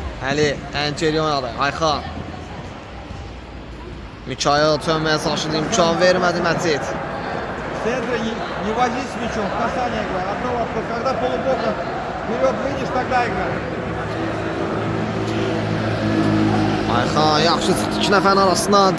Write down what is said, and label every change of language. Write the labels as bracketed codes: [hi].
[az] Əli ən geri oynadı. Ayxan. Mikail tönməyə çalışdı. İmkan vermədi Məcid. [ru] Центра не возись с мячом, в касание играй. Одно вопрос, когда полубоком вперед выйдешь, тогда играй. [az] Ayxan yaxşı çıxdı iki nəfərin arasından.